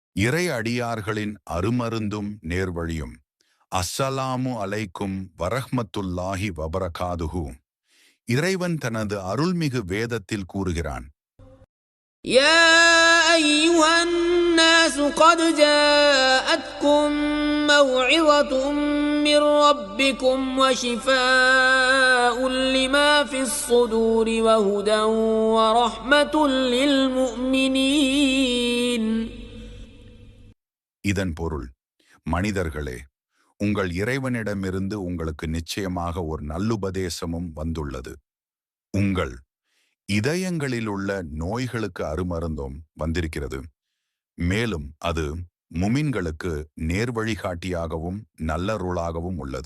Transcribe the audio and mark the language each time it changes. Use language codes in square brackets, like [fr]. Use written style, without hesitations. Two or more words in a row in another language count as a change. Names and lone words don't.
[ta] இறை அடியார்களின் அருமருந்தும் நேர்வழியும். [ar] السلام عليكم ورحمة الله وبركاته. [ta] இறைவன் தனது அருள்மிகு வேதத்தில் கூறுகிறான், [ar] يا أيها الناس قد جاءتكم موعظة من ربكم وشفاء لما في الصدور وهدى ورحمة للمؤمنين. [ta] இதன் பொருள், மனிதர்களே, உங்கள் இறைவனிடமிருந்து உங்களுக்கு நிச்சயமாக ஒரு நல்லுபதேசமும் வந்துள்ளது. உங்கள் இதயங்களிலுள்ள நோய்களுக்கு அருமருந்தும் வந்திருக்கிறது. மேலும் அது முமின்களுக்கு நேர்வழிகாட்டியாகவும் நல்லருளாகவும் உள்ளது.